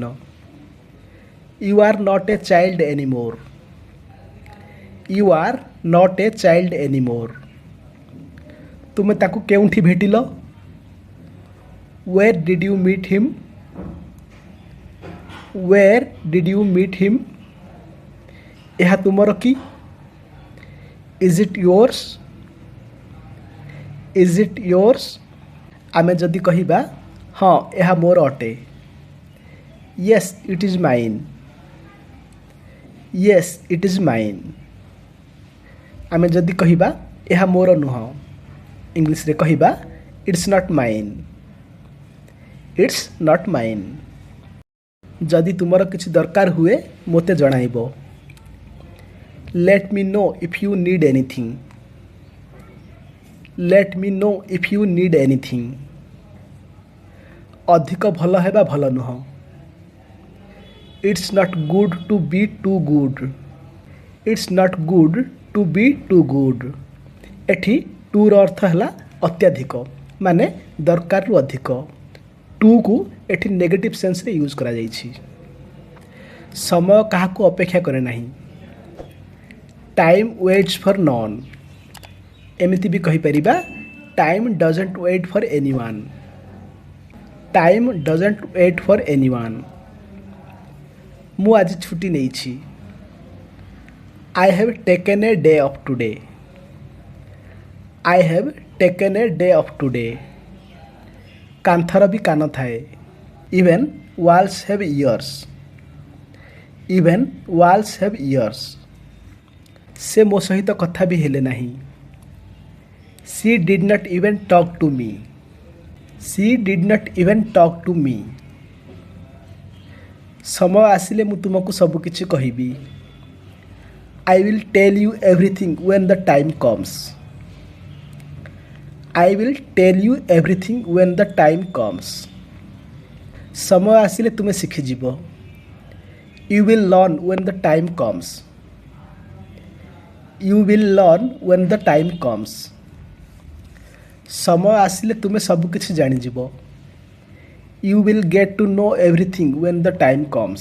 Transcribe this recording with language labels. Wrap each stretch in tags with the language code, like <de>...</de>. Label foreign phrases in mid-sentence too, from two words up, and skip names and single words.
<en>You are not a child anymore. You are not a child anymore.</en> <or>ତୁମେ ତାକୁ କେଉଁଠି ଭେଟିଲ?</or> <en>Where did you meet him? Where did you meet him?</en> <or>ଏହା ତୁମର କି?</or> <en>Is it yours? Is it yours?</en> <or>ଆମେ ଯଦି କହିବା ହଁ ଏହା ମୋର ଅଟେ।</or> <en>Yes, it is mine. Yes, it is mine.</en> <or>ଆମେ ଯଦି କହିବା ଏହା ମୋର ନୁହଁ, ଇଂଲିଶରେ କହିବା</or> <en>It's not mine. It's not mine.</en> <or>ଯଦି ତୁମର କିଛି ଦରକାର ହୁଏ ମୋତେ ଜଣାଇବ।</or> <en>Let me know if you need anything. Let me know if you need anything.</en> <or>ଅଧିକ ଭଲ ହେବା ଭଲ ନୁହଁ।</or> <en>It's not good to be too good. It's not good to be too good.</en> <or>ଏଠି ଟୁର ଅର୍ଥ ହେଲା ଅତ୍ୟଧିକ, ମାନେ ଦରକାରରୁ ଅଧିକ। ଟୁକୁ ଏଠି</or> <en>negative senseରେ</en> <or>ୟୁଜ୍ କରାଯାଇଛି। ସମୟ କାହାକୁ ଅପେକ୍ଷା କରେ ନାହିଁ।</or> <en>time waits for none.</en> <or>ଏମିତି ବି କହିପାରିବା</or> <en>time doesn't wait for anyone. time doesn't wait for anyone.</en> <or>ମୁଁ ଆଜି ଛୁଟି ନେଇଛି।</or> <en>I have taken a day off today. I have taken a day off today.</en> <or>କାନ୍ଥର ବି କାନ ଥାଏ।</or> <en>Even walls have ears. Even walls have ears.</en> <or>ସେ ମୋ ସହିତ କଥା ବି ହେଲେ ନାହିଁ।</or> <en>She did not even talk to me. She did not even talk to me.</en> <or>ସମୟ ଆସିଲେ ମୁଁ ତୁମକୁ ସବୁ କିଛି କହିବି।</or> <en>I will tell you everything when the time comes. I will tell you everything when the time comes.</en> <or>ସମୟ ଆସିଲେ ତୁମେ ଶିଖିଯିବ।</or> <en>You will learn when the time comes. You will learn when the time comes.</en> <or>ସମୟ ଆସିଲେ ତୁମେ ସବ କିଛି ଜାଣି ଯିବ.</or> <en>You will get to know everything when the time comes.</en>